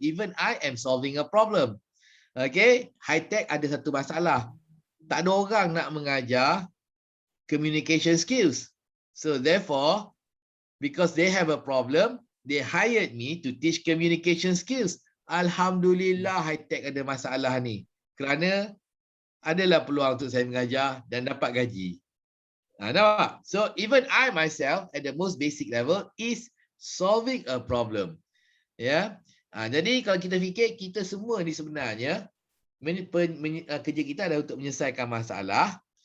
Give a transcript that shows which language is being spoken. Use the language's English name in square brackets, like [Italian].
[English] Even I am solving a problem. Okay. [Malay] Hi-Tech ada satu masalah. Tak ada orang nak mengajar communication skills. [English] So therefore, because they have a problem, they hired me to teach communication skills. [Malay] Alhamdulillah, Hi-Tech ada masalah ni. Kerana adalah peluang untuk saya mengajar dan dapat gaji. Nampak? [English] So even I myself at the most basic level is solving a problem. [Malay] Ya. Jadi kalau kita fikir, kita semua ni sebenarnya kerja kita adalah untuk menyelesaikan masalah.